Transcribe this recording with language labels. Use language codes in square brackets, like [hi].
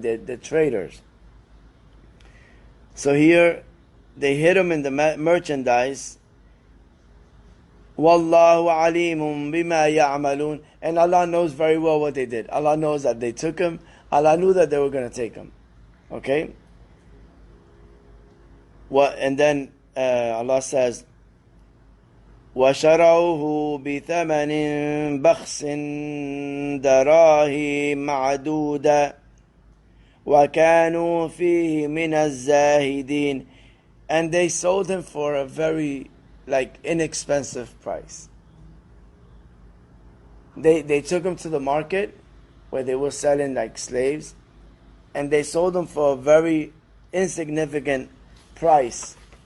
[en] They're traders. So here, they hid him in the merchandise. [ar] Wallahu alimun bima ya'malun. [en] And Allah knows very well what they did. Allah knows that they took him. Allah knew that they were going to take him. Okay? And then Allah says, [ar] وَشَرَوْهُ بِثَمَنٍ بَخْسٍ دَرَاهِمْ مَعْدُودَةٍ وَكَانُوا فِيهِ مِنَ الزَّاهِدِينَ. [en] And they sold him for a very inexpensive price. They took him to the market where they were selling slaves, and they sold him for a very insignificant price.